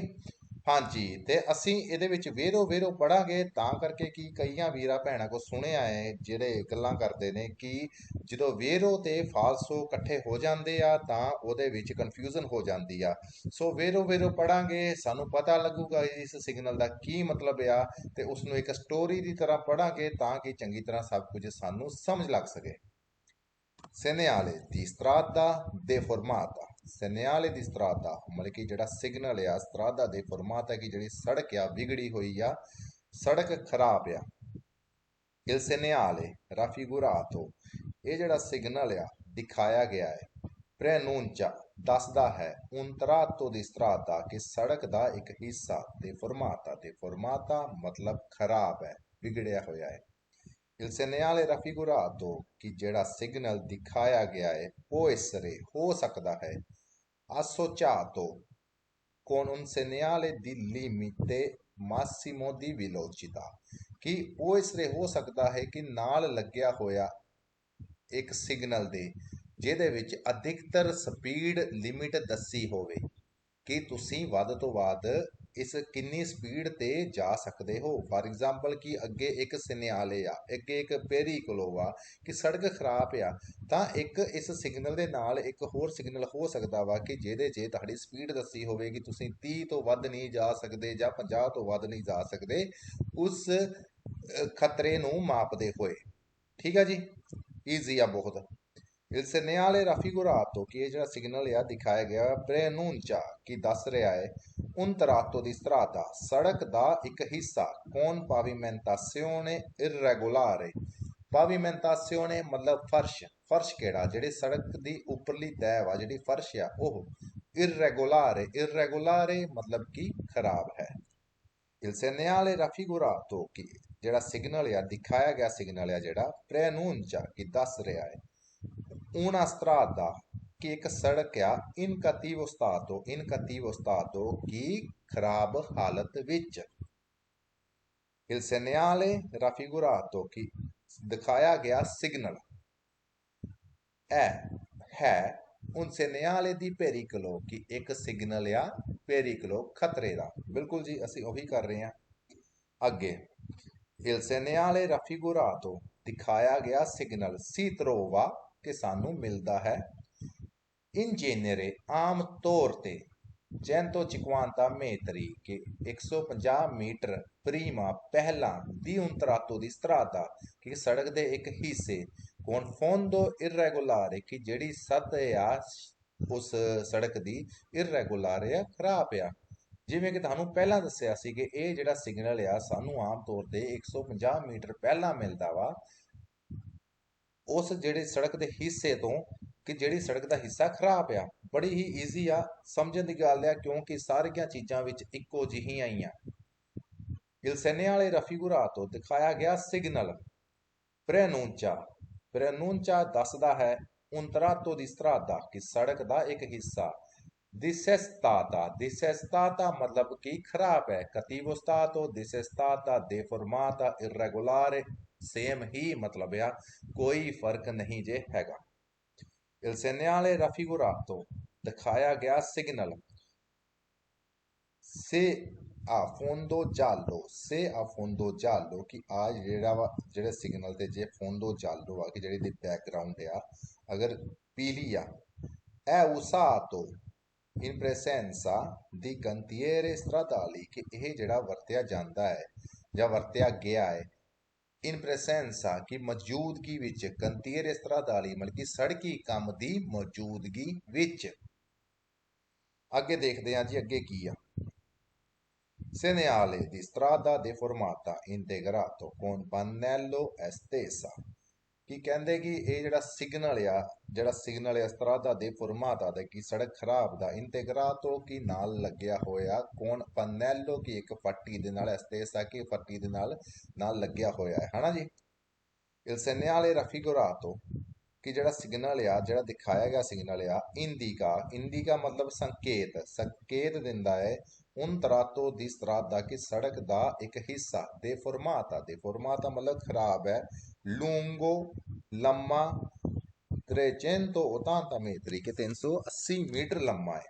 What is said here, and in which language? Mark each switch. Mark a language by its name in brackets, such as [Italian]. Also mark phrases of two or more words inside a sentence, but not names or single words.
[Punjabi] ਹਾਂਜੀ, ਤੇ ਅਸੀਂ ਇਹਦੇ ਵਿੱਚ [Italian] vero vero [Punjabi] ਪੜਾਂਗੇ ਤਾਂ ਕਰਕੇ ਕਿ ਕਈਆਂ ਵੀਰਾਂ ਭੈਣਾਂ ਕੋ ਸੁਣਿਆ ਹੈ ਜਿਹੜੇ ਗੱਲਾਂ ਕਰਦੇ ਨੇ ਕਿ ਜਦੋਂ ਵੇਰੋ ਤੇ ਫਾਲਸੋ ਇਕੱਠੇ ਹੋ ਜਾਂਦੇ ਆ ਤਾਂ ਉਹਦੇ ਵਿੱਚ ਕਨਫਿਊਜ਼ਨ ਹੋ ਜਾਂਦੀ ਆ। ਸੋ [Italian] vero vero [Punjabi] ਪੜਾਂਗੇ, ਸਾਨੂੰ ਪਤਾ ਲੱਗੂਗਾ ਇਸ ਸਿਗਨਲ ਦਾ ਕੀ ਮਤਲਬ ਆ, ਤੇ ਉਸ ਨੂੰ ਇੱਕ ਸਟੋਰੀ ਦੀ ਤਰ੍ਹਾਂ ਪੜਾਂਗੇ ਤਾਂ ਕਿ ਚੰਗੀ ਤਰ੍ਹਾਂ ਸਭ ਕੁਝ ਸਾਨੂੰ ਸਮਝ ਲੱਗ ਸਕੇ। [Italian] Segnale di strada deformata। Segnale di strada [Punjabi] ਮਤਲਬ ਕਿ ਜਿਹੜਾ ਸਿਗਨਲ ਆ [Italian] strada deformata [Punjabi] ਕਿ ਜਿਹੜੀ ਸੜਕ ਆ ਵਿਗੜੀ ਹੋਈ ਆ, ਸੜਕ ਖਰਾਬ ਆ। [Italian] Il segnale raffigurato [Punjabi] ਇਹ ਜਿਹੜਾ ਸਿਗਨਲ ਆ ਦਿਖਾਇਆ ਗਿਆ ਹੈ। Preannuncia ਦੱਸਦਾ ਹੈ [Italian] un tratto di strada [Punjabi] ਕਿ ਸੜਕ ਦਾ ਇੱਕ ਹਿੱਸਾ। [Italian] deformata deformata [Punjabi] ਮਤਲਬ ਖਰਾਬ ਹੈ, ਵਿਗੜਿਆ ਹੋਇਆ ਹੈ। [Italian] Il segnale raffigurato [Punjabi] ਕਿ ਜਿਹੜਾ ਸਿਗਨਲ ਦਿਖਾਇਆ ਗਿਆ ਹੈ [Italian] può essere [Punjabi] ਹੋ ਸਕਦਾ ਹੈ [Italian] associato con un segnale di limite massimo di velocità [Punjabi] कि [Italian] può essere [Punjabi] ਹੋ ਸਕਦਾ ਹੈ ਕਿ ਨਾਲ ਲੱਗਿਆ ਹੋਇਆ ਇੱਕ ਸਿਗਨਲ ਦੇ ਜਿਹਦੇ ਵਿੱਚ ਅਧਿਕਤਰ ਸਪੀਡ ਲਿਮਿਟ ਦੱਸੀ ਹੋਵੇ ਕਿ ਤੁਸੀਂ ਵੱਧ ਤੋਂ ਵੱਧ ਇਸ ਕਿੰਨੀ ਸਪੀਡ ਤੇ ਜਾ ਸਕਦੇ ਹੋ। [English] for example [Punjabi] ਕਿ ਅੱਗੇ ਇੱਕ ਸਿਨਿਆਲੇ ਆ, ਅੱਗੇ ਇੱਕ ਪੇਰੀਕਲੋ ਆ ਕਿ ਸੜਕ ਖਰਾਬ ਆ, ਤਾਂ ਇੱਕ ਇਸ ਸਿਗਨਲ ਦੇ ਨਾਲ ਇੱਕ ਹੋਰ ਸਿਗਨਲ ਹੋ ਸਕਦਾ ਵਾ ਕਿ ਜਿਹਦੇ 'ਚ ਤੁਹਾਡੀ ਸਪੀਡ ਦੱਸੀ ਹੋਵੇ ਕਿ ਤੁਸੀਂ 30 ਤੋਂ ਵੱਧ ਨਹੀਂ ਜਾ ਸਕਦੇ ਜਾਂ 50 ਤੋਂ ਵੱਧ ਨਹੀਂ ਜਾ ਸਕਦੇ ਉਸ ਖਤਰੇ ਨੂੰ ਮਾਪਦੇ ਹੋਏ। ਠੀਕ ਆ ਜੀ, ਈਜ਼ੀ ਆ ਬਹੁਤ। [Italian] Il segnale raffigurato [Punjabi] ਕਿ ਇਹ ਜਿਹੜਾ ਸਿਗਨਲ ਆ ਦਿਖਾਇਆ ਗਿਆ preannuncia ਕਿ ਦੱਸ ਰਿਹਾ ਹੈ [Italian] un tratto di strada [Punjabi] ਸੜਕ ਦਾ ਇੱਕ ਹਿੱਸਾ [Italian] con pavimentazione irregolare। [Punjabi] pavimentazione ਮਤਲਬ ਫਰਸ਼। ਫਰਸ਼ ਕਿਹੜਾ? ਜਿਹੜੇ ਸੜਕ ਦੀ ਉੱਪਰਲੀ ਤਹਿ ਵਾ, ਜਿਹੜੀ ਫਰਸ਼ ਆ ਉਹ irregolare। irregolare ਮਤਲਬ ਕਿ ਖਰਾਬ ਹੈ। [Italian] Il segnale raffigurato [Punjabi] ਕਿ ਜਿਹੜਾ ਸਿਗਨਲ ਆ ਦਿਖਾਇਆ ਗਿਆ ਸਿਗਨਲ ਆ ਜਿਹੜਾ preannuncia ਕਿ ਦੱਸ ਰਿਹਾ ਹੈ [Italian] una strada [Punjabi] ਕਿ ਇੱਕ ਸੜਕ ਆ [Italian] in cattivo stato [Punjabi] ਕੀ ਖਰਾਬ ਹਾਲਤ ਵਿੱਚ। [Italian] il segnale raffigurato [Punjabi] ਕਿ ਦਿਖਾਇਆ ਗਿਆ ਸਿਗਨਲ ਹੈ [Italian] un segnale di pericolo [Punjabi] ਕਿ ਇੱਕ ਸਿਗਨਲ ਆ pericolo ਖਤਰੇ ਦਾ। ਬਿਲਕੁਲ ਜੀ, ਅਸੀਂ ਉਹੀ ਕਰ ਰਹੇ ਹਾਂ ਅੱਗੇ। [Italian] il segnale raffigurato [Punjabi] ਦਿਖਾਇਆ ਗਿਆ ਸਿਗਨਲ [Italian] si trova [Punjabi] ਕਿ ਸਾਨੂੰ ਮਿਲਦਾ ਹੈ [Italian] in genere [Punjabi] ਆਮ ਤੌਰ ਤੇ 150 metri ਕਿ 150 ਮੀਟਰ prima ਪਹਿਲਾਂ [Italian] di un tratto di strada [Punjabi] ਕਿ ਸੜਕ ਦੇ ਇੱਕ ਹਿੱਸੇ [Italian] con fondo irregolare [Punjabi] ਕਿ ਜਿਹੜੀ ਸਤਹ ਆ ਉਸ ਸੜਕ ਦੀ irregolare ਆ, ਖਰਾਬ ਆ। ਜਿਵੇਂ ਕਿ ਤੁਹਾਨੂੰ ਪਹਿਲਾਂ ਦੱਸਿਆ ਸੀ ਕਿ ਇਹ ਜਿਹੜਾ ਸਿਗਨਲ ਆ ਸਾਨੂੰ ਆਮ ਤੌਰ ਤੇ 150 ਮੀਟਰ ਪਹਿਲਾਂ ਮਿਲਦਾ ਵਾ ਉਸ ਜਿਹੜੇ ਸੜਕ ਦੇ ਹਿੱਸੇ ਤੋਂ ਕਿ ਜਿਹੜੀ ਸੜਕ ਦਾ ਹਿੱਸਾ ਖਰਾਬ ਆ। ਬੜੀ ਹੀ ਈਜ਼ੀ ਆ, ਸਮਝਣ ਦੀ ਗੱਲ ਆ ਕਿਉਂਕਿ ਸਾਰੀਆਂ ਚੀਜ਼ਾਂ ਵਿੱਚ ਇੱਕੋ ਜਿਹੀਆਂ ਹੀ ਆ। [Italian] il segnale raffigurato [Punjabi] ਦਿਖਾਇਆ ਗਿਆ ਸਿਗਨਲ [Italian] preannuncia preannuncia [Punjabi] ਦੱਸਦਾ ਹੈ [Italian] un tratto di strada [Punjabi] ਕਿ ਸੜਕ ਦਾ ਇੱਕ ਹਿੱਸਾ disestata ਮਤਲਬ ਕਿ ਖਰਾਬ ਹੈ। [Italian] cattivo stato disestata deformata irregolare [Punjabi] ਸੇਮ ਹੀ ਮਤਲਬ ਆ, ਕੋਈ ਫਰਕ ਨਹੀਂ ਜੇ ਹੈਗਾ। [Italian] il segnale raffigurato [Punjabi] ਦਿਖਾਇਆ ਗਿਆ ਸਿਗਨਲ [Italian] se a fondo giallo se a fondo giallo [Punjabi] ਕਿ ਆ ਜਿਹੜਾ ਵਾ ਜਿਹੜੇ ਸਿਗਨਲ ਤੇ ਜੇ [Italian] fondo giallo [Punjabi] ਆ ਕਿ ਜਿਹੜੀ ਦੀ ਬੈਕਗ੍ਰਾਉਂਡ ਆ ਅਗਰ ਪੀਲੀ ਆ [Italian] è usato in presenza di cantiere stradali [Punjabi] ਕਿ ਇਹ ਜਿਹੜਾ ਵਰਤਿਆ ਜਾਂਦਾ ਹੈ ਜਾਂ ਵਰਤਿਆ ਗਿਆ ਹੈ [Italian] in presenza [Punjabi] ਕੀ ਮੌਜੂਦਗੀ ਵਿੱਚ [Italian] cantiere stradali [Punjabi] ਮਤਲਬ ਕਿ ਸੜਕੀ ਕੰਮ ਦੀ ਮੌਜੂਦਗੀ ਵਿੱਚ। ਅੱਗੇ ਦੇਖਦੇ ਹਾਂ ਜੀ ਅੱਗੇ ਕੀ ਆ। [Italian] Segnale di strada deformata integrato con pannello estesa [Punjabi] ਕੀ ਕਹਿੰਦੇ ਕਿ ਇਹ ਜਿਹੜਾ ਸਿਗਨਲ ਆ [Italian] strada deformata [Punjabi] ਦਾ ਕਿ ਸੜਕ ਖਰਾਬ ਦਾ ਇੰਟੇਗਰਾਤੋ ਕੀ ਨਾਲ ਲੱਗਿਆ ਹੋਇਆ [Italian] con pannello [Punjabi] ਕੀ ਇੱਕ ਫੱਟੀ ਦੇ ਨਾਲ ਐਸਤੇਸਾ ਕੀ ਫੱਟੀ ਦੇ ਨਾਲ ਲੱਗਿਆ ਹੋਇਆ ਹੈ ਹਨਾ ਜੀ। [Italian] il segnale raffigurato [Punjabi] ਕਿ ਜਿਹੜਾ ਸਿਗਨਲ ਆ ਜਿਹੜਾ ਦਿਖਾਇਆ ਗਿਆ ਸਿਗਨਲ ਆ ਇੰਡੀਕਾ ਮਤਲਬ ਸੰਕੇਤ ਦਿੰਦਾ ਹੈ [Italian] un tratto di strada [Punjabi] ਕਿ ਸੜਕ ਦਾ ਇੱਕ ਹਿੱਸਾ [Italian] deformata [Punjabi] ਮਤਲਬ ਖਰਾਬ ਹੈ lungo ਲੰਮਾ 380 ਮੀਟਰ ਕਿ 380 ਮੀਟਰ ਲੰਮਾ ਹੈ।